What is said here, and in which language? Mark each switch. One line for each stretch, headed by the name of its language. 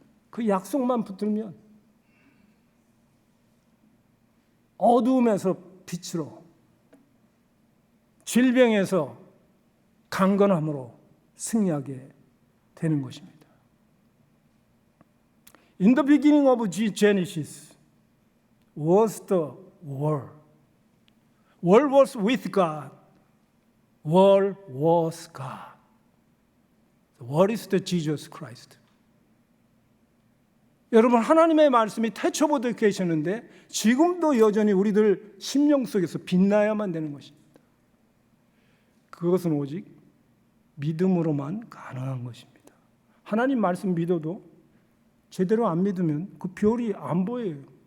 Korean: 그 약속만 붙들면 어두움에서 빛으로, 질병에서 강건함으로 승리하게 되는 것입니다.
English: In the beginning of Genesis was the Word. Word was with God. Word was God. The Word is the Jesus Christ.
Korean: 여러분, 하나님의 말씀이 태초부터 계셨는데 지금도 여전히 우리들 심령 속에서 빛나야만 되는 것입니다. 그것은 오직 믿음으로만 가능한 것입니다. 하나님 말씀 믿어도 제대로 안 믿으면 그 별이 안 보여요.